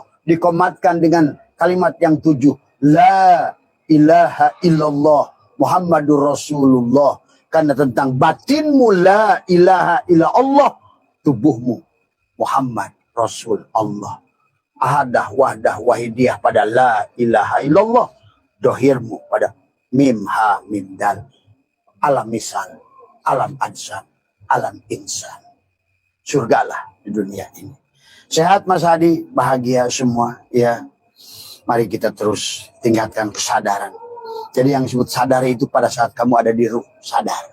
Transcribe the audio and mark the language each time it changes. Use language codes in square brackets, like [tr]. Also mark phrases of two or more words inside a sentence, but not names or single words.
[id] Dikomatkan dengan kalimat yang 7. [ar] لا إله إلا الله محمد رسول الله. [id] Karena tentang batinmu [ar] لا إله إلا الله, [id] tubuhmu [ar] محمد رسول الله. أحدية وحدة واحدية pada لا إله إلا الله. [id] Dohirmu pada [ar] ميم حاء ميم دال. [id] Alam misal, alam adsan, alam insan. Surgalah di dunia ini. Sehat Mas Hadi, bahagia semua ya. Mari kita terus tingkatkan kesadaran. Jadi yang disebut sadar itu pada saat kamu ada di ruh, sadar.